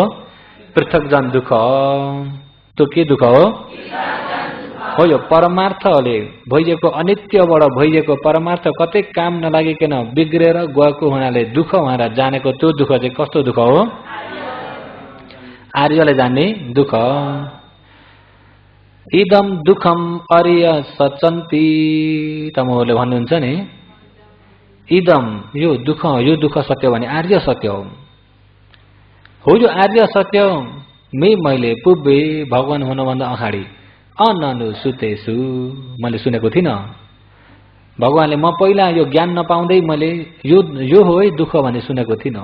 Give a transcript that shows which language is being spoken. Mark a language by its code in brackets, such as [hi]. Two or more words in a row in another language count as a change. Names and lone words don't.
[ne] पृथकजन दुःख। त्यो के दुःख हो? हो यो परमार्थले भइएको अनित्यबाट भइएको परमार्थ कतै काम नलागिकन बिग्रेर गएको हुनाले दुःख भनेर जानेको त्यो दुःख चाहिँ कस्तो दुःख हो? आर्यले जान्ने दुःख। [pi] इदम दुःखम अर्य सचन्ती [ne] तमोले भन्नुहुन्छ नि, इदम यो दुःख सत्य भने आर्य सत्य हो। यो आर्य सत्य मैले पुब्बे भगवान हुनुभन्दा अगाडि अननुसुतेसु मैले सुनेको थिइनँ। भगवानले म पहिला यो ज्ञान नपाउँदै मैले यो हो है दुःख भने सुनेको थिइनँ।